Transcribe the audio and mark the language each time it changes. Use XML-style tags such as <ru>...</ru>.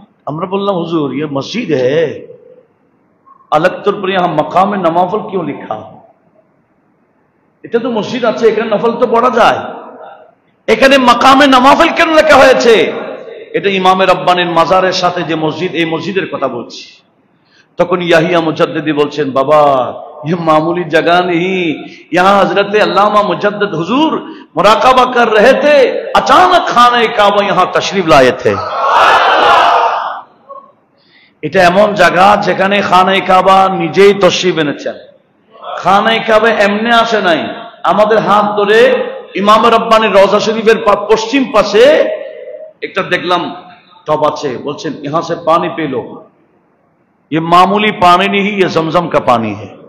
<bn>আমরা বললাম, হুজুর</bn> <hi>ये मस्जिद है, अलग तौर पर यहाँ मकाम नवाफल क्यों लिखा?</hi> <bn>এটা তো মসজিদ আছে, এখানে নফল তো পড়া যায়, এখানে মাকামে নওয়াফল কেন লেখা হয়েছে? এটা ইমামে রব্বানির মাজারের সাথে যে মসজিদ, এই মসজিদের কথা বলছি। তখন ইয়াহিয়া মুজাদ্দিদি বলছেন, বাবা</bn> <hi>ये मामूली जगह नहीं, यहाँ हजरत अल्लामा मुजद्दिद हुजूर मुराकाबा कर रहे थे, अचानक खाने काबा यहाँ तशरीफ लाए थे।</hi> <bn>এটা এমন জায়গা যেখানে খানে কাবা নিজেই তশরিফ এনেছেন। খানে কাবা এমনি আসে নাই, আমাদের হাত ধরে ইমাম রব্বানির রওজা শরীফের পশ্চিম পাশে একটা দেখলাম টব আছে, বলছেন</bn> <hi>यहां से पानी पी लो, ये मामूली पानी नहीं, ये जमजम का पानी है।</hi>